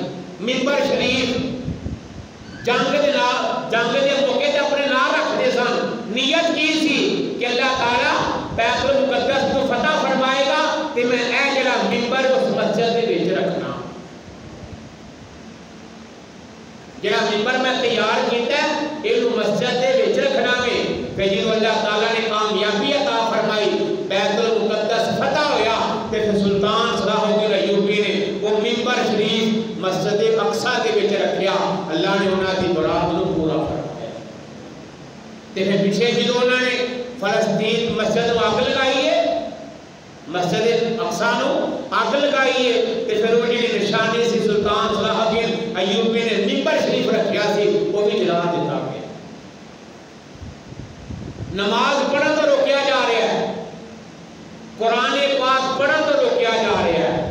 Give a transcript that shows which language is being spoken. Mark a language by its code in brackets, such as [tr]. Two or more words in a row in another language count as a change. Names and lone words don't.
[pa] منبر شریف جنگ دے موقع تے اپنے نام رکھتے سن، نیت کی سی کہ اللہ تعالیٰ بیت المقدس کو فتح فرمائے گا کہ میں اے جڑا منبر اس مسجد دے وچ رکھنا، جڑا منبر میں تیار کیتا ہے یہ مسجد دے وچ رکھنا ہے۔ پھر جدوں اللہ تعالیٰ نے کامیابی عطا فرمائی، بیت المقدس فتح ہویا، پھر سلطان صلاح الدین ایوبی نے وہ منبر شریف مسجد اقصی دے وچ رکھیا، اللہ نے انہاں دی مراد نو پورا فرمایا۔ تے پھر پیچھے جدوں انہاں نے فلسطین مسجد نو اگ لگائی ہے، مسجد اقصی نو اگ لگائی ہے، تے پھر وہ جڑی نشانی سی سلطان صلاح الدین ایوبی نے منبر شریف رکھیا سی وہ بھی جلا دیتا گیا۔ نماز پڑھن تو روکیا جا رہا ہے، قرآن پاک پڑھن تو روکیا جا رہا ہے.